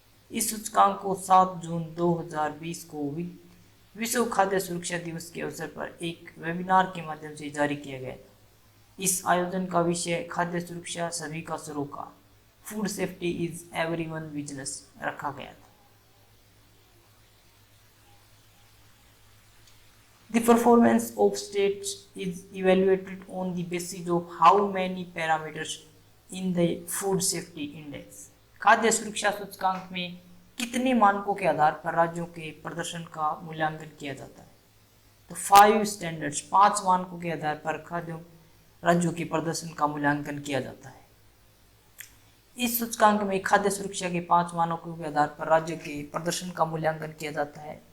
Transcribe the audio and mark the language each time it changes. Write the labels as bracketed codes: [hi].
[hi] इस सूचकांक को 7 जून 2020 को विश्व खाद्य सुरक्षा दिवस के अवसर पर एक वेबिनार के माध्यम से जारी किया गया था। इस आयोजन का विषय खाद्य सुरक्षा सभी का सरोकार, [en] food safety is everyone business [hi] रखा गया था। [en] The performance of states is evaluated on the basis of how many parameters in the food safety index. [hi] खाद्य सुरक्षा सूचकांक में कितने मानकों के आधार पर राज्यों के प्रदर्शन का मूल्यांकन किया जाता है? तो 5 स्टैंडर्ड्स, 5 मानकों के आधार पर खाद्य राज्यों के प्रदर्शन का मूल्यांकन किया जाता है। इस सूचकांक में खाद्य सुरक्षा के 5 मानकों के आधार पर राज्य के प्रदर्शन का मूल्यांकन किया जाता है।